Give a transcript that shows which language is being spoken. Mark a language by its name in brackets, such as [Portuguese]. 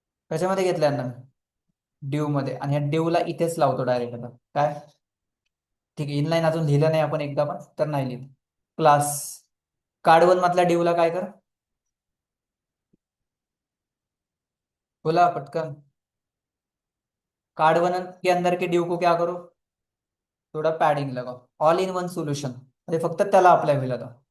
[Marathi] कशामध्ये घेतलं यांना मी? ड्यू मध्ये, आणि ह्या ड्यूला इथेच लावतो डायरेक्ट. आता काय? ठीक आहे, इनलाईन अजून लिहिलं नाही आपण एकदा पण, तर नाही लिहिलं. क्लास कार्ड 1 मधल्या ड्यूला काय कर, बोला पटकन. [Hindi] कार्ड 1 के अंदर के ड्यू को क्या करो? थोड़ा पैडिंग लगाओ. [English] all in one solution, [Marathi] अरे फक्त त्याला अप्लाई होईल आता.